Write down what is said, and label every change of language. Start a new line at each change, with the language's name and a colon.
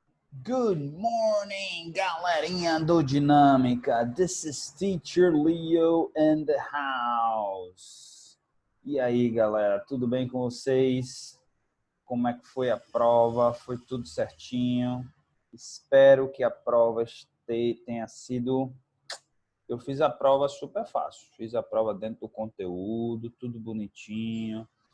English: Good morning,
Portuguese: galerinha do Dinâmica.
English: This is Teacher Leo in the house.
Portuguese: E aí, galera, tudo bem com vocês? Como é que foi a prova? Foi tudo certinho? Espero que a prova tenha sido... Eu fiz a prova super fácil. Fiz a prova dentro do conteúdo, tudo bonitinho.